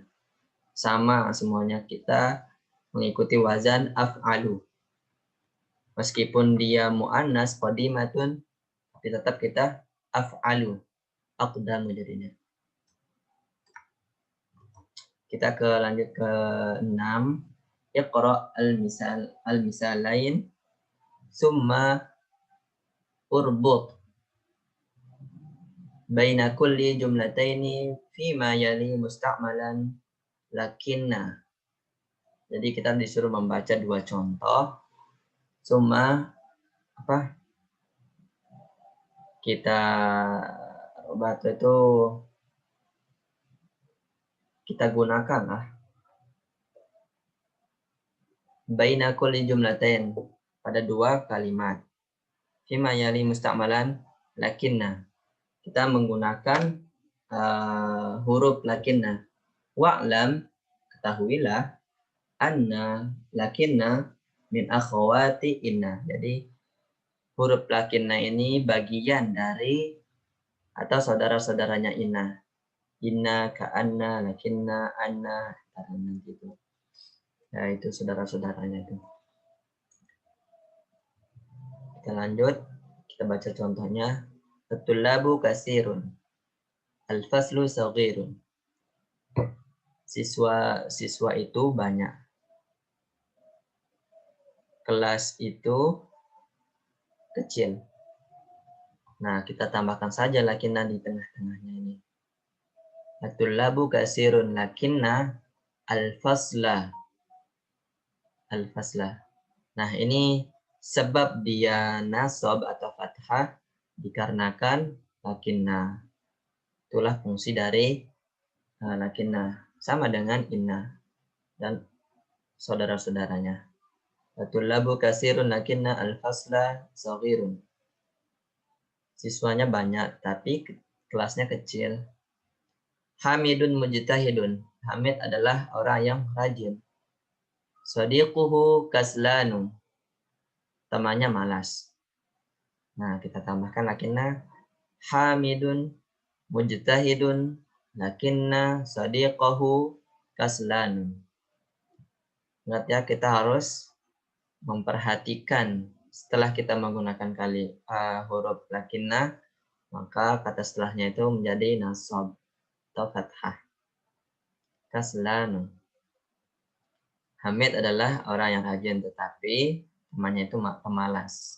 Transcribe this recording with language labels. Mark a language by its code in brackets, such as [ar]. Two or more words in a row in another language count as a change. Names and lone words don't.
[id] Sama semuanya, kita mengikuti wazan af'alu. Meskipun dia [ar] مؤنث قديمة, [id] tapi tetap kita af'alu. Aqdamu jadinya. Kita lanjut ke 6. [ar] اقرأ المثالين ثم اربط. بين كل جملتين فيما يلي مستعملا لكن. [id] Jadi kita disuruh membaca dua contoh. Cuma apa? Kita baca itu kita gunakan lah. [ar] بين كل جملتين [id] pada dua kalimat. [ar] فيما يلي مستعملا لكن. Kita menggunakan huruf lakinna. [id] Wa'lam, ketahuilah, [ar] أن لكن من أخوات إن. [id] Jadi huruf lakinna ini bagian dari atau saudara-saudaranya inna. [ar] إن، كأن، لكن، أن, [id] nanti itu. Ya, itu saudara-saudaranya itu. Kita lanjut, kita baca contohnya. [ar] الطلاب كثير. الفصل صغير. [id] Siswa itu banyak. Kelas itu kecil. Nah, kita tambahkan saja lakinna di tengah-tengahnya ini. [ar] الطلاب كثير لكن الفصل. الفصل. [id] Nah, ini sebab dia nasab atau fathah dikarenakan lakinna. Itulah fungsi dari lakinna. Sama dengan inna dan saudara-saudaranya. [ar] الطلاب كثير لكن الفصل صغير. [id] Siswanya banyak, tapi kelasnya kecil. [ar] حامد مجتهد. [id] Hamid adalah orang yang rajin. [ar] صديقه كسلان. [id] Temannya malas. Nah, kita tambahkan lakinna. [ar] حامد مجتهد لكن صديقه كسلان. [id] Ingat ya, kita harus memperhatikan setelah kita menggunakan huruf lakinna, maka kata setelahnya itu menjadi nasab atau fathah. [ar] كسلان. [id] Hamid adalah orang yang rajin, tetapi temannya itu pemalas.